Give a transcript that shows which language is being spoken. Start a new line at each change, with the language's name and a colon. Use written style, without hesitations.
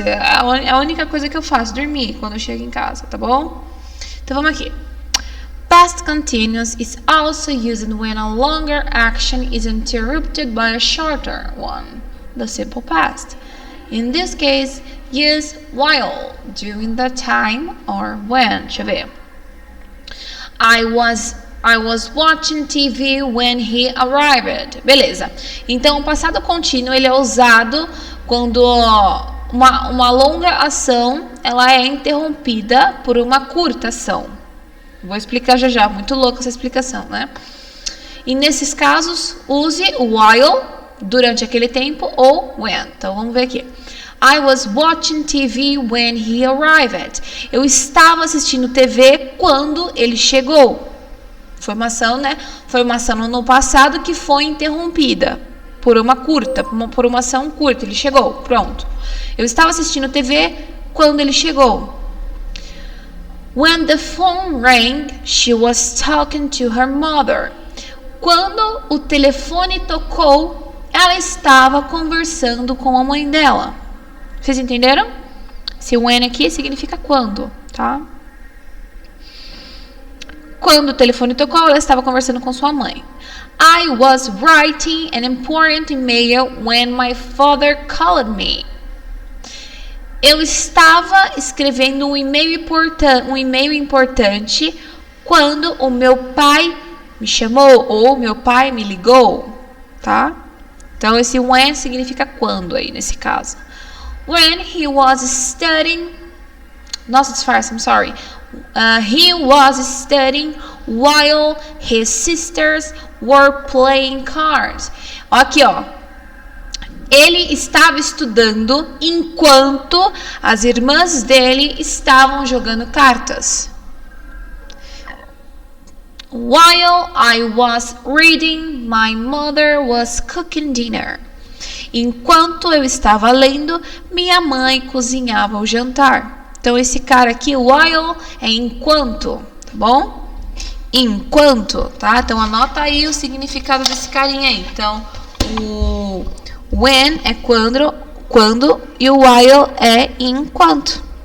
Portuguese: É a única coisa que eu faço, dormir quando eu chego em casa, tá bom? Então vamos aqui.
English: Past continuous is also used when a longer action is interrupted by a shorter one, the simple past. In this case, use while, during the time, or when.
Portuguese: Deixa eu ver.
English: I was watching TV when he arrived.
Portuguese: Beleza. Então, o passado contínuo ele é usado quando uma longa ação ela é interrompida por uma curta ação. Vou explicar já. Muito louca essa explicação, né? E nesses casos, use o while, durante aquele tempo, ou when. Então, vamos ver aqui.
English: I was watching TV when he arrived.
Portuguese: Eu estava assistindo TV quando ele chegou. Formação, né? Formação no passado que foi interrompida por por uma ação curta. Ele chegou, pronto. Eu estava assistindo TV quando ele chegou.
English: When the phone rang, she was talking to her mother.
Portuguese: Quando o telefone tocou, ela estava conversando com a mãe dela. Vocês entenderam? Esse when aqui significa quando, tá? Quando o telefone tocou, ela estava conversando com sua mãe.
English: I was writing an important email when my father called me.
Portuguese: Eu estava escrevendo um e-mail importante quando o meu pai me chamou ou meu pai me ligou, tá? Então, esse when significa quando aí, nesse caso.
English: When he was studying...
Portuguese: Nossa, disfarce,
English: I'm sorry. He was studying while his sisters were playing cards.
Portuguese: Aqui, ó. Ele estava estudando enquanto as irmãs dele estavam jogando cartas.
English: While I was reading, my mother was cooking dinner.
Portuguese: Enquanto eu estava lendo, minha mãe cozinhava o jantar. Então, esse cara aqui, while, é enquanto, tá bom? Enquanto, tá? Então, anota aí o significado desse carinha aí. Então, o when é quando e o while é enquanto.